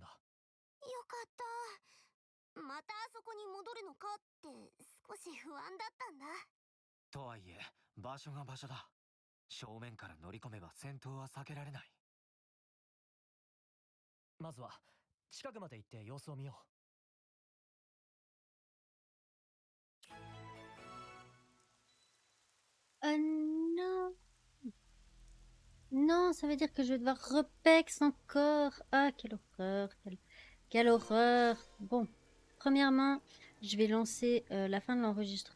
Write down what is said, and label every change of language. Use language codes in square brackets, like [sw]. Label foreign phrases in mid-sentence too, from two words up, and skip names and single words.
[ja] よかった。またあそこに戻るのかって少し不安だったんだ。とはいえ、場所が場所だ。正面から乗り込めば戦闘は避けられない。まずは近くまで行って様子を見よう。 [fr] Non! Non, ça veut dire que je vais devoir repex encore. Ah, quelle horreur, quelle horreur. Bon, premièrement, je vais lancer la fin de l'enregistrement.